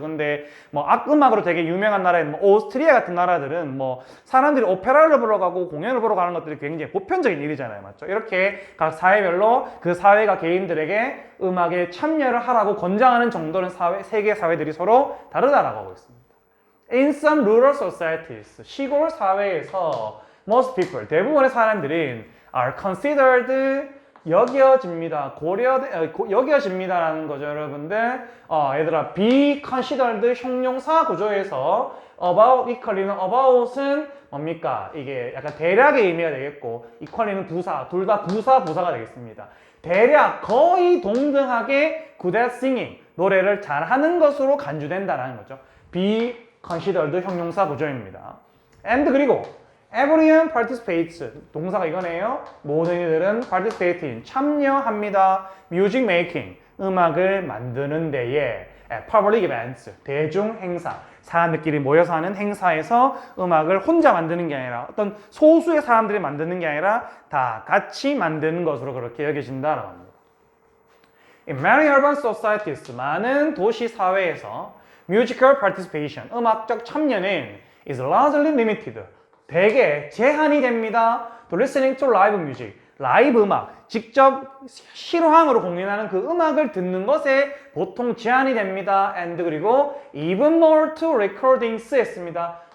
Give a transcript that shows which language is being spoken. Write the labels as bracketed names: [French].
[Korean] 근데 음악으로 되게 유명한 나라인 오스트리아 같은 나라들은 사람들이 오페라를 보러 가고 공연을 보러 가는 것들이 굉장히 보편적인 일이잖아요. 맞죠? 이렇게 각 사회별로 그 사회가 개인들에게 음악에 참여를 하라고 권장하는 정도는 세계 사회들이 서로 다르다라고 하고 있습니다. [English] In some rural societies, [Korean] 시골 사회에서 [English] most people, [Korean] 대부분의 사람들은 [English] are considered, [Korean] 여겨집니다라는 거죠, 여러분들. 얘들아, be considered 형용사 구조에서 about, equally는 about은 뭡니까? 이게 약간 대략의 의미가 되겠고, equally는 부사, 둘 다 부사가 되겠습니다. 대략 거의 동등하게 [English] good at singing, [Korean] 노래를 잘하는 것으로 간주된다는 거죠. be considered 형용사 구조입니다. and 그리고 [English] everyone participates, [Korean] 동사가 이거네요. 모든 이들은 [English] participate in, [Korean] 참여합니다. [English] music making, [Korean] 음악을 만드는 데에 [English] public events, [Korean] 대중 행사, 사람들끼리 모여서 하는 행사에서 음악을 혼자 만드는 게 아니라 어떤 소수의 사람들이 만드는 게 아니라 다 같이 만드는 것으로 그렇게 여겨진다라고 합니다. [English] In many urban societies, [Korean] 많은 도시 사회에서 [English] musical participation, [Korean] 음악적 참여는 [English] is largely limited, [Korean] 대개 제한이 됩니다. [English] To listening to live music, [Korean] 라이브 음악, 직접 실황으로 공연하는 그 음악을 듣는 것에 보통 제한이 됩니다. [English] And [Korean] 그리고 [English] even more to recordings [Korean] 했습니다.